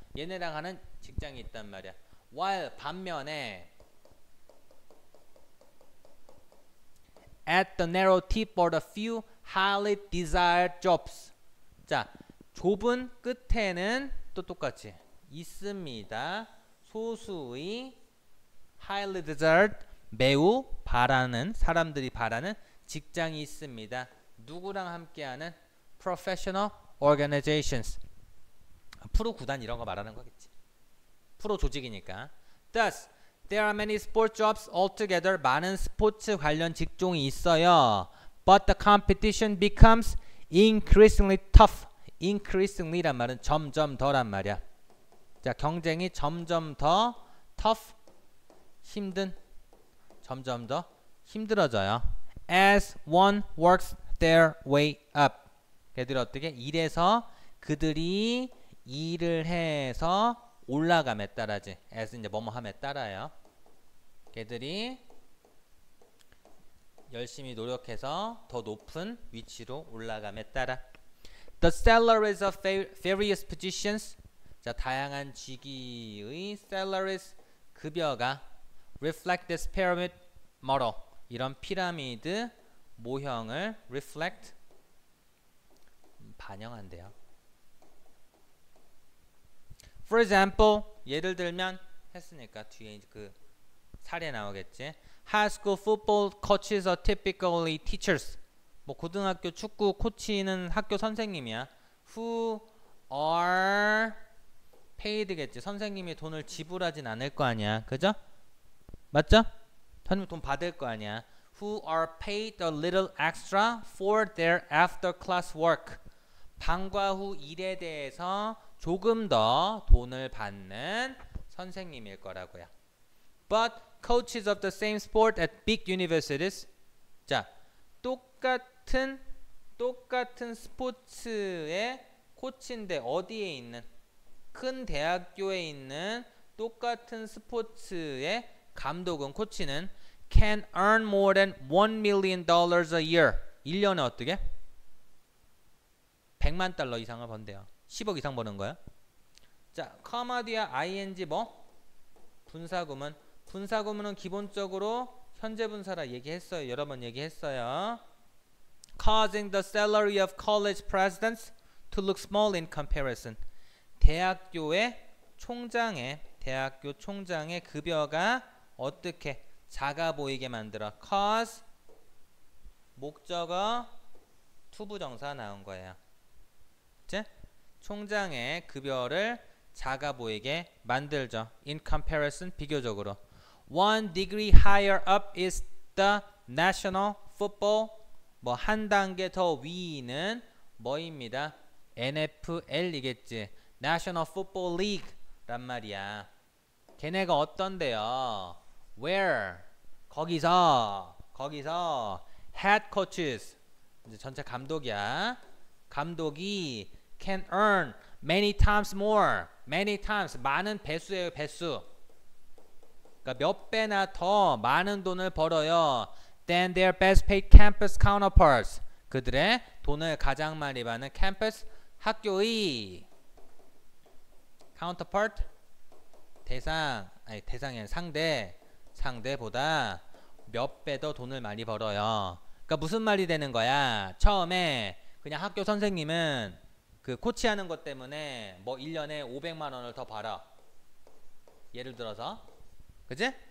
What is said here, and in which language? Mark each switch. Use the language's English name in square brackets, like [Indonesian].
[Korean] 얘네랑 하는 직장이 있단 말이야. while 반면에 [English] at the narrow tip for the few highly desired jobs. [Korean] 자, 좁은 끝에는 또 똑같이 있습니다. 소수의 [English] highly desired [Korean] 매우 바라는 사람들이 바라는 직장이 있습니다. 누구랑 함께하는 [English] professional organizations. [Korean] 프로 구단 이런 거 말하는 거겠지. 프로 조직이니까. [English] Thus, there are many sport jobs altogether. [Korean] 많은 스포츠 관련 직종이 있어요. [English] But the competition becomes increasingly tough. [Korean] increasingly란 말은 점점 더란 말이야. 자, 경쟁이 점점 더 tough, 힘든, 점점 더 힘들어져요. [English] As one works their way up. [Korean] 걔들이 어떻게? 일해서 그들이 일을 해서 올라감에 따라지. as 이제 뭐뭐 함에 따라요. 걔들이 열심히 노력해서 더 높은 위치로 올라감에 따라. [English] The salaries of various positions. [Korean] 자, 다양한 직위의 [English] salaries [Korean] 급여가 [English] reflect this pyramid model. [Korean] 이런 피라미드 모형을 reflect 반영한대요. [English] For example, [Korean] 예를 들면 했으니까 뒤에 그 사례 나오겠지. [English] High school football coaches are typically teachers. [Korean] 뭐 고등학교 축구 코치는 학교 선생님이야. [English] Who are paid겠지. [Korean] 선생님이 돈을 지불하진 않을 거 아니야. 그죠? 맞죠? 선생님 돈 받을 거 아니야. [English] Who are paid a little extra for their after class work. [Korean] 방과 후 일에 대해서 조금 더 돈을 받는 선생님일 거라고요. [English] But coaches of the same sport at big universities. [Korean] 자, 똑같은 스포츠의 코치인데 어디에 있는 큰 대학교에 있는 똑같은 스포츠의 감독은 코치는 [English] can earn more than $1 million a year. [Korean] 1년에 어떻게? 100만 달러 이상을 번대요. 10억 이상 버는 거야. 자, comma 뒤에 ing 뭐? 분사구문. 분사구문은 기본적으로 현재 분사라 얘기했어요. 여러 번 얘기했어요. [English] Causing the salary of college presidents to look small in comparison. [Korean] 대학교 총장의 급여가 어떻게 작아 보이게 만들어. cause 목적어 투부정사 나온 거예요. 그치? 총장의 급여를 작아 보이게 만들죠. [English] In comparison [Korean] 비교적으로. [English] One degree higher up is the national football. [Korean] 뭐 한 단계 더 위는 뭐입니다? NFL이겠지. National Football League 란 말이야. 걔네가 어떤데요? Where? 거기서 [English] head coaches [Korean] 이제 전체 감독이야. 감독이 [English] can earn many times more. many times [Korean] 많은 배수예요. 배수. 그러니까 몇 배나 더 많은 돈을 벌어요. [English] than their best paid campus counterparts. [Korean] 그들의 돈을 가장 많이 받는 캠퍼스 학교의 counterpart 대상이 아니라 상대보다 몇 배 더 돈을 많이 벌어요. 그러니까 무슨 말이 되는 거야? 처음에 그냥 학교 선생님은 그 코치하는 것 때문에 뭐 1년에 500만 원을 더 벌어. 예를 들어서. 그지?